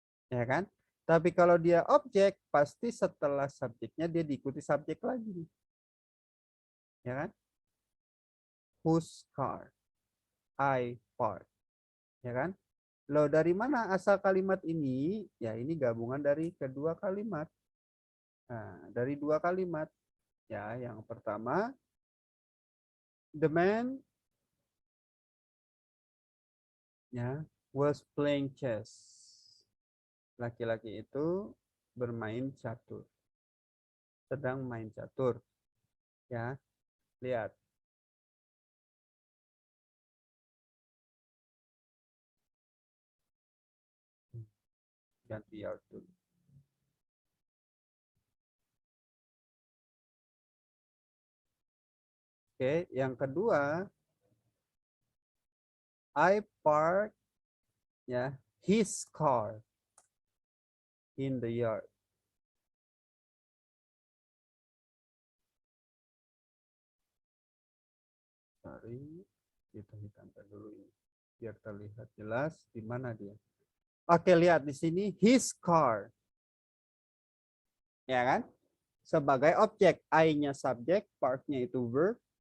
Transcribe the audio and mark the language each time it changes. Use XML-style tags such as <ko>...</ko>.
<id>Ya kan? Tapi kalau dia objek, pasti setelah subjeknya dia diikuti subjek lagi. Ya kan? Whose car? I park. Ya kan? Loh, dari mana asal kalimat ini? Ya, ini gabungan dari kedua kalimat. Nah, dari dua kalimat.</id> <en>Ya, yang pertama, the man ya was playing chess.</en> <id>Laki-laki itu bermain catur. Sedang main catur. Ya, lihat. Ganti yard dulu.</id> <en>Oke, yang kedua, I park ya his car in the yard.</en> <id>Sorry, kita hitamkan dulu ini biar terlihat jelas di mana dia. Oke, lihat di sini his car. Ya kan? Sebagai objek, I-nya subjek, park-nya itu verb.</id>